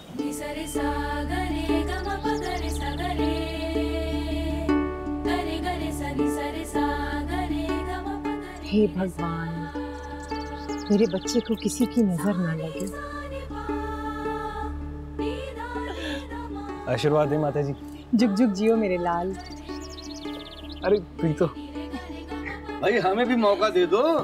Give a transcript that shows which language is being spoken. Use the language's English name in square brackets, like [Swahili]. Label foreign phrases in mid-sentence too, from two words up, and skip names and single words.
[Hindi] नि सा रे सा ग रे ग म प ग रे सा ग रे ग रे सा नि सा रे सा ग रे ग म प ग रे। हे भगवान, मेरे बच्चे को किसी की नजर ना लगे। आशीर्वाद दे माता जी। जुग जुग जियो मेरे लाल। अरे प्रीतो, भाई हमें भी मौका दे दो।